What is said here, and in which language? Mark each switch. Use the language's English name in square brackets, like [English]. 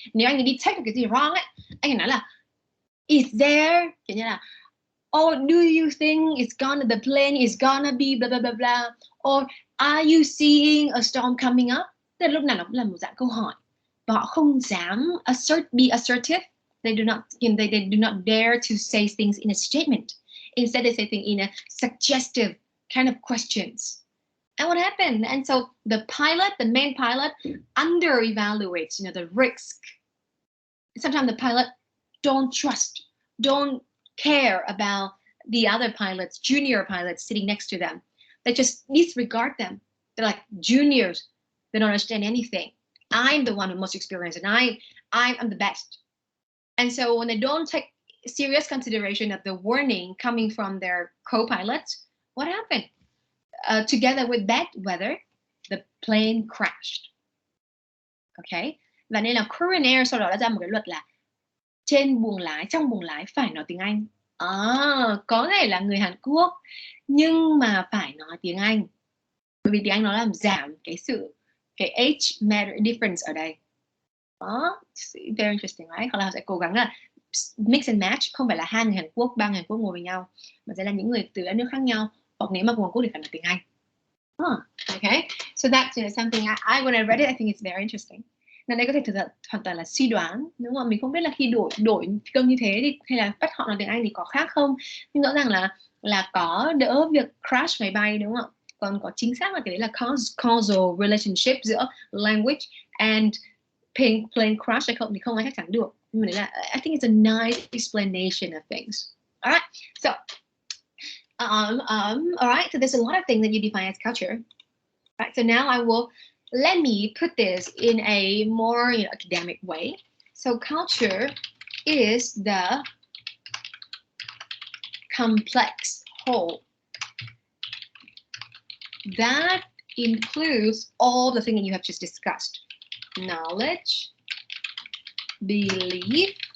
[Vietnamese] Nếu anh ấy đi [English] take [Vietnamese] cái gì [English] wrong [Vietnamese] ấy, anh ấy nói là [English] is there, [Vietnamese] kiểu như là [English] oh do you think the plane is gonna be blah blah blah blah, or are you seeing a storm coming up? [Vietnamese] Tức là lúc nào nó cũng là một dạng câu hỏi và họ không dám [English] be assertive. They do not dare to say things in a statement. Instead they say things in a suggestive kind of questions. And what happened? And so the main pilot, under evaluates, the risk. Sometimes the pilot don't care about the other pilots, junior pilots sitting next to them. They just disregard them. They're like juniors. They don't understand anything. I'm the one who's most experienced, and I'm the best. And so when they don't take serious consideration of the warning coming from their co-pilots, what happened? Together with bad weather, the plane crashed. Okay? [Vietnamese] Và nên là Korean Air sau đó đã ra một cái luật là trong buồng lái phải nói tiếng Anh. Có thể là người Hàn Quốc nhưng mà phải nói tiếng Anh. Bởi vì tiếng Anh nó làm giảm cái [English] age matter difference [Vietnamese] ở đây. [English] Very interesting, right? [Vietnamese] Hoặc là họ sẽ cố gắng là [English] mix and match, [Vietnamese] không phải là 2 người Hàn Quốc, 3 người Hàn Quốc ngồi với nhau, mà sẽ là những người từ đất nước khác nhau, hoặc nếu mà cùng Hàn Quốc thì phải nói tiếng Anh. [English] Okay, so that's something I when I read it, I think it's very interesting. [Vietnamese] Nên đây có thể thực sự hoàn toàn là suy đoán, đúng không? Mình không biết là khi đổi cơm như thế thì hay là bắt họ nói tiếng Anh thì có khác không, nhưng rõ ràng là có đỡ việc crash máy bay, đúng không? Còn có chính xác là cái đấy là [English] causal relationship [Vietnamese] giữa [English] language and plane crash [Vietnamese] hay không thì không ai chắc chắn được. Nhưng mà đấy là [English] I think it's a nice explanation of things. Alright, so alright, so there's a lot of things that you define as culture. Right, so now let me put this in a more academic way. So culture is the complex whole that includes all the things that you have just discussed: knowledge, belief,